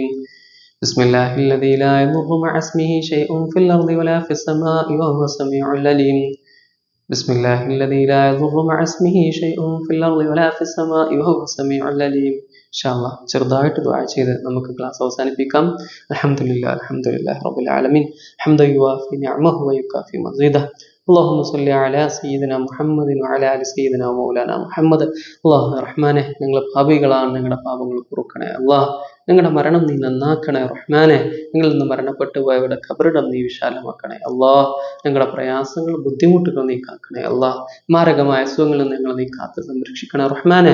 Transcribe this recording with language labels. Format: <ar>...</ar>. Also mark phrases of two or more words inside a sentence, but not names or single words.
<ar>بسم الله الذي لا يضر مع اسمه شيء في الأرض ولا في السماء وهو السميع العليم. بسم الله الذي لا يضر مع اسمه شيء في الأرض ولا في السماء وهو السميع العليم. إن شاء الله</ar> <ml>ചെറുതായിട്ട് ദുആ ചെയ്ത് നമുക്ക് ക്ലാസ് അവസാനിപ്പിക്കാം.</ml> <ar>الحمد لله رب العالمين حمدا يوافي نعمه ويكافئ مزيده. اللهم صل على سيدنا محمد وعلى ال سيدنا مولانا محمد.</ar> <ml>അല്ലാഹു റഹ്മാനെ, ഞങ്ങൾ പാപികളാണ്, ഞങ്ങളുടെ പാപങ്ങൾ പൊറുക്കണേ അല്ലാഹ്. ഞങ്ങളുടെ മരണം നീ നന്നാക്കണേ റഹ്മാനെ. ഞങ്ങളിൽ നിന്ന് മരണപ്പെട്ടു പോയവരുടെ ഖബറിടം നീ വിശാലമാക്കണേ അല്ലാഹ്. ഞങ്ങളുടെ പ്രയാസങ്ങൾ ബുദ്ധിമുട്ടുകൾ നീ കാക്കണേ അല്ലാഹ്. മാരകമായ അസുഖങ്ങളിൽ നിന്ന് ഞങ്ങളെ നീ കാത്ത് സംരക്ഷിക്കണേ റഹ്മാനെ.</ml>